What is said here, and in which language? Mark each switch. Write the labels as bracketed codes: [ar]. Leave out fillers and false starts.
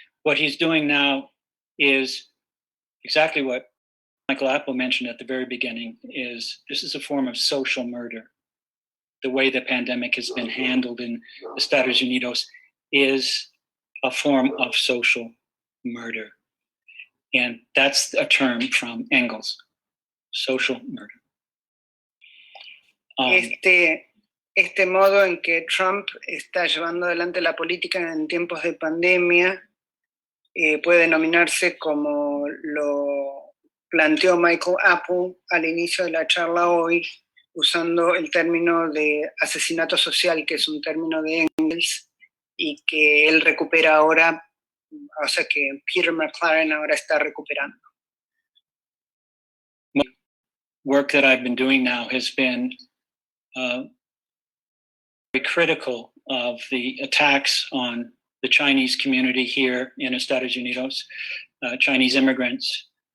[en] What he's doing now is exactly what Michael Apple mentioned at the very beginning, is this is a form of social murder. The way the pandemic has been handled in Estados Unidos is a form of social murder. And that's a term from Engels, social murder. [es] Este modo en que Trump está llevando adelante la política en tiempos de pandemia puede denominarse, como lo planteó Michael Apple al inicio de la charla hoy, usando el término de asesinato social, que es un término de Engels, y que él recupera ahora, o sea que Peter McLaren ahora está recuperando. [en] Work that I've been doing now has been very critical of the attacks on the Chinese community here in Estados Unidos, Chinese immigrants,